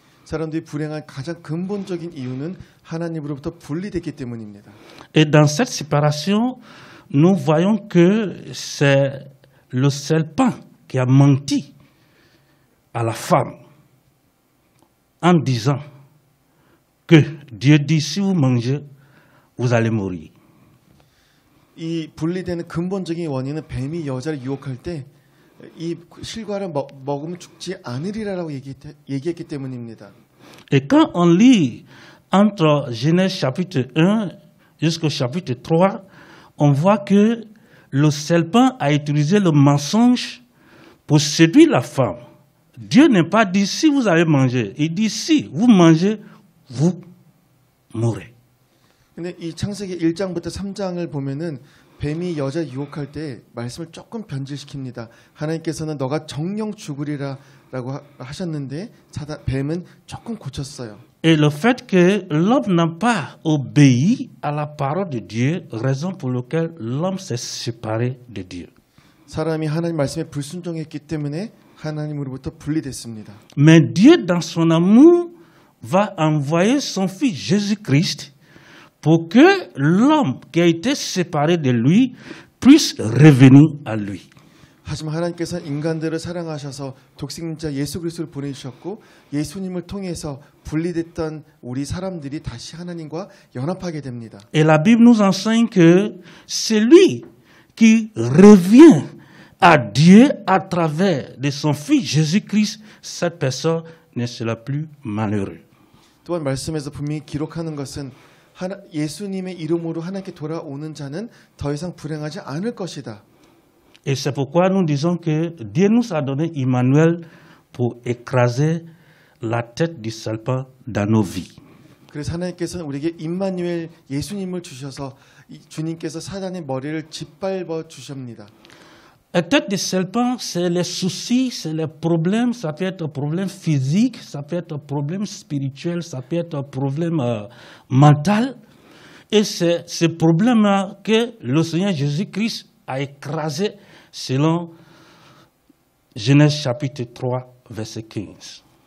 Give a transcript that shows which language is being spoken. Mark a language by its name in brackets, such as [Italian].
[Korean] 사람들이 불행한 가장 근본적인 이유는 하나님으로부터 분리됐기 때문입니다. [French] Et dans cette séparation, nous voyons que c'est le serpent qui a menti à la femme en disant que Dieu dit si vous mangez, vous allez mourir. [Korean] 이 분리되는 근본적인 원인은 뱀이 여자를 유혹할 때 이 실과를 먹으면 죽지 않으리라고 얘기했기 때문입니다. [French] Et quand on lit entre Genèse chapitre 1 jusqu'au chapitre 3, on voit que le serpent a utilisé le mensonge pour séduire la femme. Dieu n'est pas dit si vous allez manger. Il dit si vous mangez, vous mourrez. [Korean] 근데 이 창세기 1장부터 3장을 보면은 뱀이 여자 유혹할 때 말씀을 조금 변질시킵니다. 하나님께서는 너가 정령 죽으리라라고 하셨는데 뱀은 조금 고쳤어요. [French] Et le fait que l'homme n'a pas obéi à la parole de Dieu, raison pour laquelle l'homme s'est séparé de Dieu. [Korean] 사람이 하나님 말씀에 불순종했기 때문에 하나님으로부터 분리됐습니다. [French] Mais Dieu, dans son amour, va envoyer son Fils Jésus-Christ pour que l'homme qui a été séparé de lui puisse revenir à lui. [Korean] 하지만 하나님께서는 인간들을 사랑하셔서 독생자 예수 그리스도를 보내주셨고 예수님을 통해서 분리됐던 우리 사람들이 다시 하나님과 연합하게 됩니다. [French] Et la Bible nous enseigne que celui qui revient à Dieu à travers de son Fils Jésus-Christ, cette personne ne sera plus malheureuse. [Korean] 또한 말씀에서 분명히 기록하는 것은 예수님의 이름으로 하나님께 돌아오는 자는 더 이상 불행하지 않을 것이다. [French] Et c'est pourquoi nous disons que Dieu nous a donné Emmanuel pour écraser la tête du serpent dans nos vies. [Korean] 그래서 하나님께서는 우리에게 임마누엘 예수님을 주셔서 주님께서 사단의 머리를 짓밟아 주십니다. [French] La tête du serpent, c'est les soucis, c'est les problèmes. Ça peut être un problème physique, ça peut être un problème spirituel, ça peut être un problème mental. Et c'est ce problème-là que le Seigneur Jésus-Christ a écrasé selon Genèse chapitre 3, verset 15.